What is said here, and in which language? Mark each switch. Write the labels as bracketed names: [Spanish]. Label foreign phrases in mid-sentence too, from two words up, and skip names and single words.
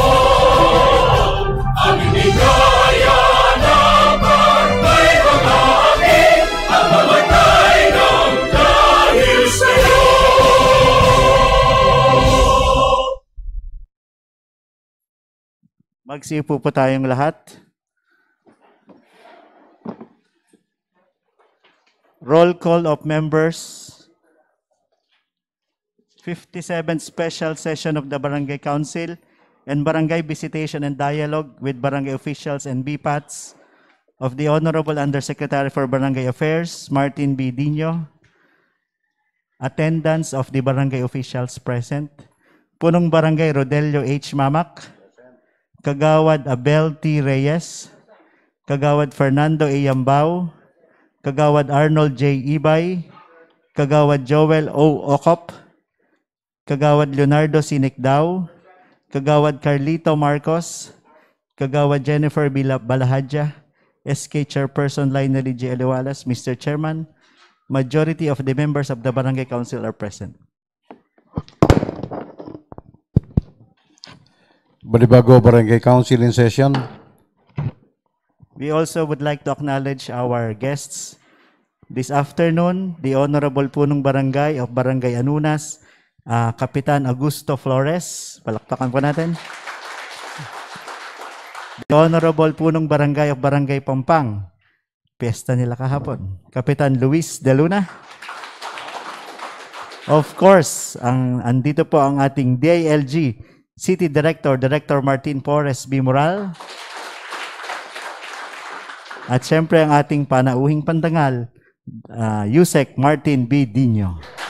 [Filipino] Ang inigaya na bantay mga aking, ang mamatay ng dahil sa'yo. Magsiupo po tayong lahat. [English] Roll call of members. 57th Special Session of the Barangay Council and Barangay Visitation and Dialogue with Barangay Officials and BPATs of the Honorable Undersecretary for Barangay Affairs, Martin B. Dino. Attendance of the Barangay Officials present. Punong Barangay Rodelio H. Mamak. Kagawad Abel T. Reyes. Kagawad Fernando A. Yambao. Kagawad Arnold J. Ibay. Kagawad Joel O. Ocop. Kagawad Leonardo Sinikdao. Kagawad Carlito Marcos. Kagawad Jennifer Balahadja. SK Chairperson Lionel G. Aliwalas. Mr. Chairman, majority of the members of the Barangay Council are present. Balibago Barangay Council in session. We also would like to acknowledge our guests. This afternoon, the Honorable Punong Barangay of Barangay Anunas, Kapitan Augusto Flores. [Filipino] Palakpakan po natin. [English] The Honorable Punong Barangay of Barangay Pampang. [Filipino] Piyesta nila kahapon. Kapitan Luis De Luna. [English] Of course, [Filipino] andito po ang ating DILG City Director, Director Martin Porres B. Moral. At syempre ang ating panauhing pandangal, Yusek Martin B. Dino.